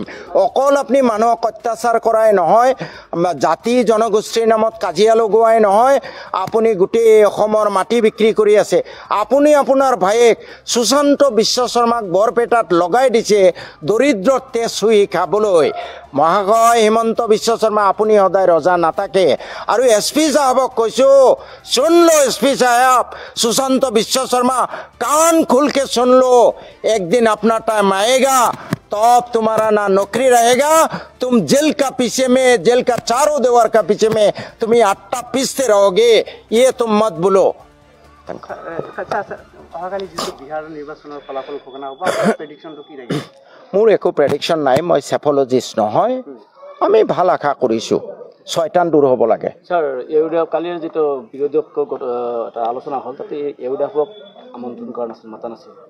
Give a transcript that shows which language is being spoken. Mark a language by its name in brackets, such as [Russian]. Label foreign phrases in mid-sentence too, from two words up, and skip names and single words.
[Assamese] অকল আপুনি মানুহক অত্যাচাৰ কৰাই নহয়, জাতি জনগোষ্ঠীৰ নামত কাজিয়া লগোৱাই নহয়, আপুনি গোটেই অসমৰ মাটি বিক্ৰী কৰি আছে। আপুনি আপোনাৰ ভায়েক সুশান্ত বিশ্ব শৰ্মাক বৰপেটাত লগাই দিছে দৰিদ্ৰৰ তেজ চুই খাবলৈ। মহাশয় হিমন্ত বিশ্ব শৰ্মা, আপুনি সদায় ৰজা না থাকে। আৰু SP সাহেবক কৈছোঁ, [Hindi] सुन लो SP साहब, सुशांत विश्व शर्मा, कान खुल के सुन लो। एक दिन अपना टाइम आएगा तब तुम्हारा ना नौकरी रहेगा, तुम जेल का पीछे में, जेल का चारों दीवार का पीछे में तुम्हें आट्टा पीसते रहोगे, ये तुम मत बोलो। [Assamese] মোৰ একো প্ৰেডিকশ্যন নাই, মই চেফলজিষ্ট নহয়। আমি ভাল আশা কৰিছোঁ শয়তান দূৰ হ'ব লাগে। স্যার, ইউডিএফ কালিৰ যেটো বিৰোধী এটা আলোচনা হ'ল, তাতে ইউডিএফক আমন্ত্ৰণ কৰা নাছিল, মাতা নাছিল।